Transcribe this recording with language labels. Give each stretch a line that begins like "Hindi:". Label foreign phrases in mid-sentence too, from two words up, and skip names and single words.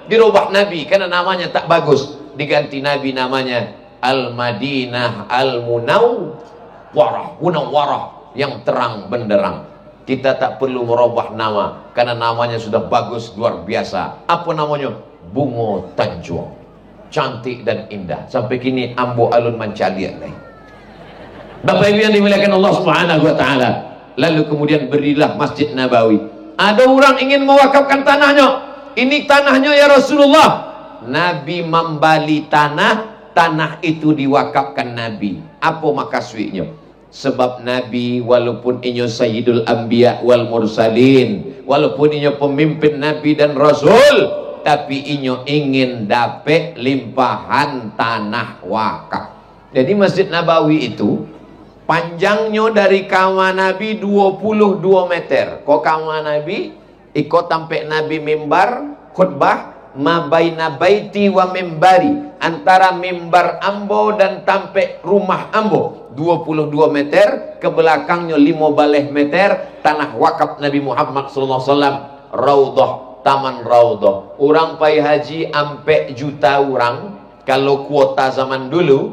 Indonesian: Dirubah Nabi karena namanya tak bagus, diganti Nabi namanya Al-Madinah Al-Munawwarah, Munawwarah, yang terang benderang. Kita tak perlu merubah nama karena namanya sudah bagus luar biasa. Apa namanya? Bungo Tanjung. Cantik dan indah.
Minangkabau: Sampai kini ambo alun mancalian.
Indonesian: Bapak Ibu yang dimuliakan Allah
Arabic: سبحانه وتعالى.
Indonesian: Lalu kemudian berilah Masjid Nabawi. Ada orang ingin mewakafkan tanahnya. Ini tanahnya
Arabic: يا رسول الله.
Indonesian: Nabi membali tanah itu diwakafkan Nabi. Apa makasudnya? Sebab Nabi walaupun inyo
Arabic: سيد الأنبياء والمرسلين,
Indonesian: walaupun inyo pemimpin Nabi dan Rasul, tapi inyo ingin dapat limpahan tanah wakaf. Jadi Masjid Nabawi itu panjangnya dari kamar Nabi 22 meter. Kok kamar Nabi ikut sampai Nabi mimbar khutbah
Arabic: ما بين بيتي ومنبري,
Indonesian: antara mimbar ambo dan sampai rumah ambo 22 meter, ke belakangnya 15 meter tanah wakaf Nabi Muhammad SAW. Raudhah, taman Raudhah.
Minangkabau: Orang pai haji ampe juta orang kalau kuota zaman dulu.